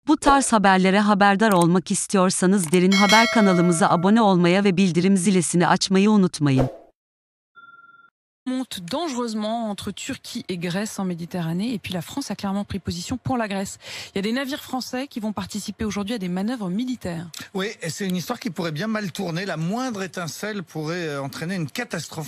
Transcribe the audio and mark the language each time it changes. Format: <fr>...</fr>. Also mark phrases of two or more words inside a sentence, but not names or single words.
<tr>Bu tarz haberlere haberdar olmak istiyorsanız Derin Haber kanalımıza abone olmayı ve bildirim zilini açmayı unutmayın.</tr> <fr>Monte dangereusement entre Turquie et Grèce en Méditerranée, et puis la France a clairement pris position pour la Grèce. Il y a des navires français qui vont participer aujourd'hui à des manœuvres militaires. Oui, et c'est une histoire qui pourrait bien mal tourner. La moindre étincelle pourrait entraîner une catastrophe.</fr>